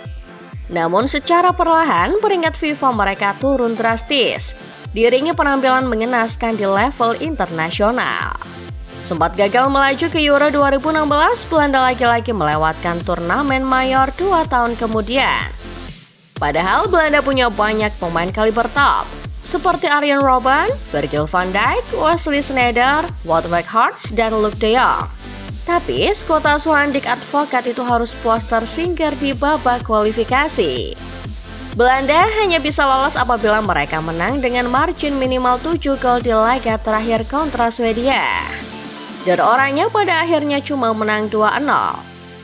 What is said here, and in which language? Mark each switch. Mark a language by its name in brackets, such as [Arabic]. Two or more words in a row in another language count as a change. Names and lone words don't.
[Indonesian] Namun secara perlahan peringkat FIFA mereka turun drastis, diiringi penampilan mengenaskan di level internasional. Sempat gagal melaju ke Euro 2016, Belanda lagi-lagi melewatkan turnamen mayor 2 tahun kemudian. Padahal Belanda punya banyak pemain kaliber top, seperti Arjen Robben, Virgil van Dijk, Wesley Sneijder, Wout Weghorst, dan Luuk de Jong. Tapi skuad asuhan Dick Advocaat itu harus puas tersingkir di babak kualifikasi. Belanda hanya bisa lolos apabila mereka menang dengan margin minimal 7 gol di laga terakhir kontra Swedia. Dan orangnya pada akhirnya cuma menang 2-0.